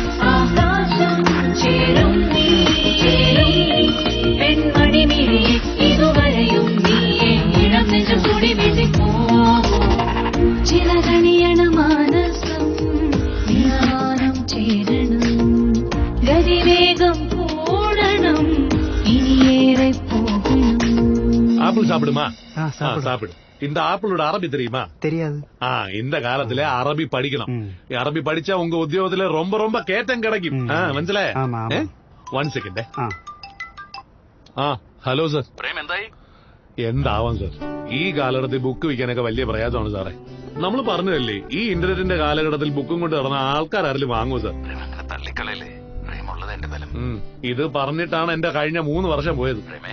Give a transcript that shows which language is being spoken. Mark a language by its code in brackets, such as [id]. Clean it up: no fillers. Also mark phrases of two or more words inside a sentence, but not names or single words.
[ml] ചേരും നീ പെൺമണി മിഴിയെ ഇതുവരെയും നീയെ ഇളം നെഞ്ചു കൂടി വെട്ടിപ്പോകും ചിലകണിയണ മാനസം ജ്ഞാനം ചേരണം ഗതിവേഗം കൂടണം ഇനിയേറെ പോകണം. [ta] ஆப்பிள் சாப்பிடுமா? சாப்பிடு. இந்த ஆப்பிளோட அரபி தெரியுமா? தெரியாது. இந்த காலத்துல அரபி படிக்கணும். அரபி படிச்சா உங்க உத்தியோகத்துல ரொம்ப ரொம்ப கேட்டம் கிடைக்கும். [ml] മനസ്സിലായ? 1 സെക്കൻഡ്. [en] hello sir. [ml] എന്താവാം സർ, ഈ കാലഘട്ടത്തിൽ ബുക്ക് വിൽക്കാനൊക്കെ വലിയ പ്രയാസമാണ് സാറേ. നമ്മൾ പറഞ്ഞതല്ലേ ഈ ഇന്റർനെറ്റിന്റെ കാലഘട്ടത്തിൽ ബുക്കും കൊണ്ട് നടന്ന ആൾക്കാരും വാങ്ങുമോ സർ? ഇത് പറഞ്ഞിട്ടാണ് എന്റെ കഴിഞ്ഞ 3 വർഷം പോയത്.